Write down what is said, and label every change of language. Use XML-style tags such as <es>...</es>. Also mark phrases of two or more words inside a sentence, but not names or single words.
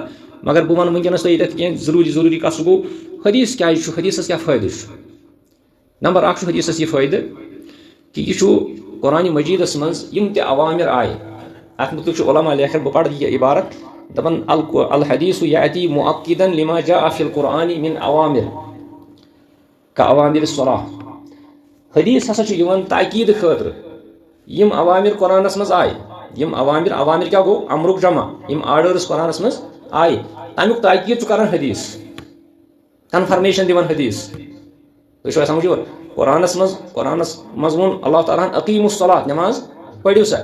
<ks>مگر بہٕ وَنہٕ وٕنکیٚنس تۄہہِ ییٚتٮ۪تھ کینٛہہ ضروٗری کتھ. سُہ گوٚو حدیث کیٛازِ چھُ, حدیثس کیٛاہ فٲیدٕ چھُ. نمبر اکھ چھُ حدیثس یہِ فٲیدٕ کہِ یہِ چھُ قرآنِ مجیٖدس منٛز یِم تہِ عوامر آیہِ اتھ متعلق چھُ علما لیکھان. بہٕ پرٕ یہِ عبارت دپان</ks> <ar>الحدیث یأتی مؤکدا لما جاء فی القرآن من عوامر کعوامر الصلاة.</ar> <ks>حدیث ہسا چھُ یِوان تاکیٖد خٲطرٕ یِم عوامر قرآنس منٛز آیہِ. یِم عوامر کیٛاہ گوٚو امرُک جمع, یِم آرڈٲرٕس قرآنس منٛز آیہِ تمیُک تاکیٖد چھُ کران حدیث, کنفرمیشن دِوان حدیث. تُہۍ چھُوا سمجھو قرآنس منٛز ووٚن اللہ تعالیٰ ہن</ks> <ar>اقیموا الصلاۃ,</ar> <ks>نٮ۪ماز پٔرِو سا.</ks>